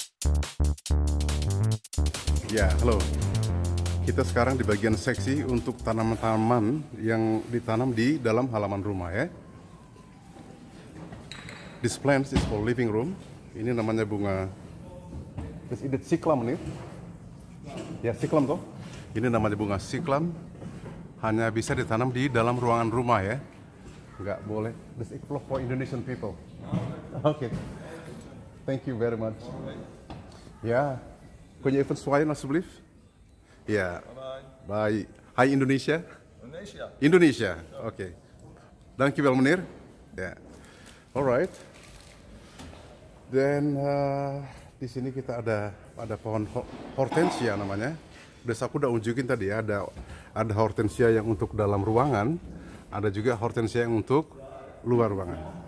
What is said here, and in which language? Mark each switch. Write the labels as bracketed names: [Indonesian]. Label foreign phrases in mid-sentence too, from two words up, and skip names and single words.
[Indonesian] Ya, halo. Kita sekarang di bagian seksi untuk tanaman-tanaman yang ditanam di dalam halaman rumah ya. [English] This plant is for living room. [Indonesian] Ini namanya bunga. Ini siklam nih. Ya, siklam toh. Ini namanya bunga siklam. Hanya bisa ditanam di dalam ruangan rumah ya. Nggak boleh. [English] This is for Indonesian people. Oke. Thank you very much. [Indonesian] Ya. [Dutch] Kun je even zwaaien alsjeblieft? Ja. [Indonesian] Bye. Hai Indonesia. Indonesia. Indonesia. Oke. [Dutch] Dankjewel meneer. [Indonesian] Ya. [English] Alright. [Indonesian] Dan di sini kita ada pohon hortensia namanya. Aku udah unjukin tadi ya, ada hortensia yang untuk dalam ruangan, ada juga hortensia yang untuk luar ruangan.